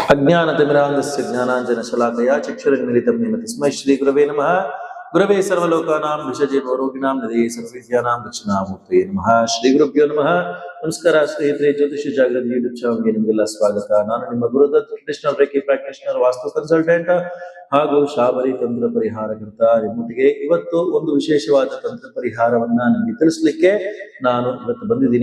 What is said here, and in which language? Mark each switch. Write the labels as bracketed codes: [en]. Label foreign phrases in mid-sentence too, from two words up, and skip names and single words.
[sa] अज्ञानतिमिरान्धस्य ज्ञानाञ्जनशलाकया चक्षुरुन्मीलितं येन तस्मै श्रीगुरवे नमः। गुरवे सर्वलोकानां विषजे रोगिणां निधये सर्वविद्यानां दक्षिणामूर्तये नमः। ಶ್ರೀಗುರುಭ್ಯೋ ನಮಃ. [kn] ನಮಸ್ಕಾರ ಸ್ನೇಹಿತರೆ, ಜ್ಯೋತಿಷ್ಯ ಜಾಗೃತಿ ಯೂಟ್ಯೂಬ್ ಚಾನಲ್ಗೆ ನಿಮಗೆಲ್ಲ ಸ್ವಾಗತ. ನಾನು ನಿಮ್ಮ ಗುರುದತ್, [en] traditional Reiki practitioner, [kn] ವಾಸ್ತು ಕನ್ಸಲ್ಟೆಂಟ್ ಹಾಗೂ ಶಾಬರಿ ತಂತ್ರ ಪರಿಹಾರಕರ್ತ. ನಿಮ್ಮೊಟ್ಟಿಗೆ ಇವತ್ತು ಒಂದು ವಿಶೇಷವಾದ ತಂತ್ರ ಪರಿಹಾರವನ್ನ ನಿಮಗೆ ತಿಳಿಸ್ಲಿಕ್ಕೆ ನಾನು ಇವತ್ತು ಬಂದಿದ್ದೀನಿ.